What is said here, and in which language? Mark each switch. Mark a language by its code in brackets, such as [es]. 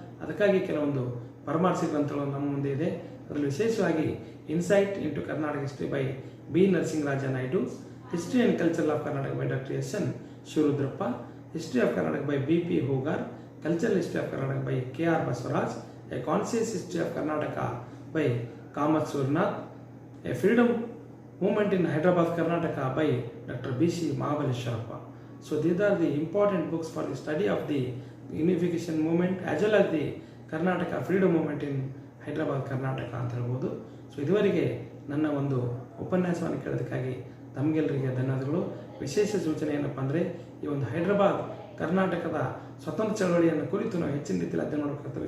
[kn] ಅದಕ್ಕಾಗಿ ಕೆಲವೊಂದು ಪರಾಮರ್ಶಿ ಗ್ರಂಥಗಳು ನಮ್ಮ ಮುಂದೆ ಇದೆ. ಅದರಲ್ಲಿ ವಿಶೇಷವಾಗಿ insight into Karnataka history by B Narasimharaja Naidu, history and culture of Karnataka by doctor S N Shivarudrappa, history of Karnataka by B P Hogar, cultural history of Karnataka by K R Basavaraj, A conscious history of Karnataka by Kamath ಸೂರ್ನಾಥ್, A freedom movement in Hyderabad Karnataka by doctor B C Mahabaleshwarappa. [en] So these are the important books for the study of the unification movement as well as the Karnataka freedom movement in Hyderabad Karnataka [kn] ಅಂತ ಹೇಳ್ಬೋದು. So ಇದುವರೆಗೆ ನನ್ನ ಒಂದು ಉಪನ್ಯಾಸವನ್ನು ಕೇಳೋದಕ್ಕಾಗಿ ತಮಗೆಲ್ಲರಿಗೆ ಧನ್ಯವಾದಗಳು. ವಿಶೇಷ ಸೂಚನೆ ಏನಪ್ಪ ಅಂದರೆ ಈ ಒಂದು ಹೈದರಾಬಾದ್ ಕರ್ನಾಟಕದ ಸ್ವತಂತ್ರ ಚಳವಳಿಯನ್ನು ಕುರಿತು ನಾವು ಹೆಚ್ಚಿನ ರೀತಿಯಲ್ಲಿ ಅಧ್ಯಯನ ಮಾಡಬೇಕಾಗ್ತದೆ.